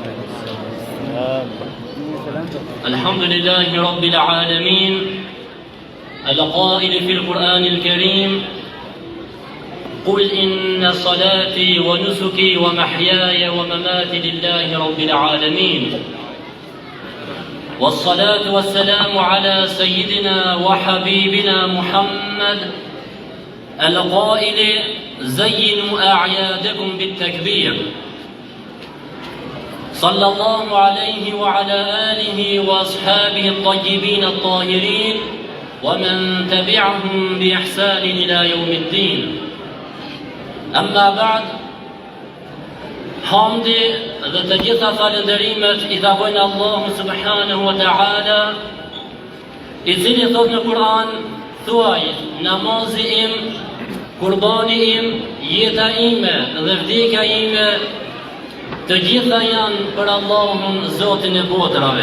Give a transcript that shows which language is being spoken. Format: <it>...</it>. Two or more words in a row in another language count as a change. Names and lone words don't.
<ar>الحمد لله رب العالمين القائل في القرآن الكريم: قل إن صلاتي ونسكي ومحياي ومماتي لله رب العالمين، والصلاة والسلام على سيدنا وحبيبنا محمد القائل: زينوا أعيادكم بالتكبير. صلى الله عليه وعلى آله وأصحابه الطيبين الطاهرين ومن تبعهم بإحسان إلى يوم الدين. أما بعد،</ar> <sq>hamdi dhe të gjitha falënderimet I takojnë Allahu</sq> <ar>سبحانه وتعالى,</ar> <sq>I cili thot në Kur'an: thuaj, namazi im, kurbani im, jeta ime dhe vdekja ime, të gjitha janë për Allahun Zotin e botrave.</sq>